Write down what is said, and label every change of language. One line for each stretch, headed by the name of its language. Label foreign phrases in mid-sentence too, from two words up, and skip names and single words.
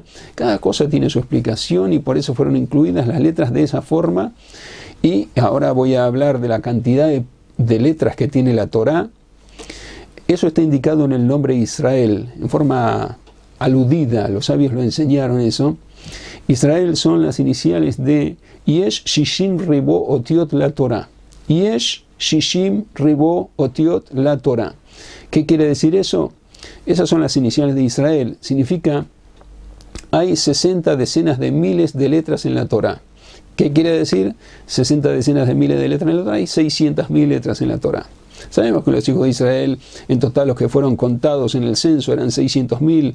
Spanish: Cada cosa tiene su explicación y por eso fueron incluidas las letras de esa forma. Y ahora voy a hablar de la cantidad de letras que tiene la Torá. Eso está indicado en el nombre Israel, en forma aludida, los sabios lo enseñaron eso. Israel son las iniciales de
Hebrew: יש שישים ריבוא אותיות לתורה. יש שישים ריבוא אותיות לתורה.
Spanish: ¿Qué quiere decir eso? Esas son las iniciales de Israel. Significa, hay 60 decenas de miles de letras en la Torá. ¿Qué quiere decir? 60 decenas de miles de letras en la Torá y 600.000 letras en la Torá. Sabemos que los hijos de Israel, en total los que fueron contados en el censo eran 600.000.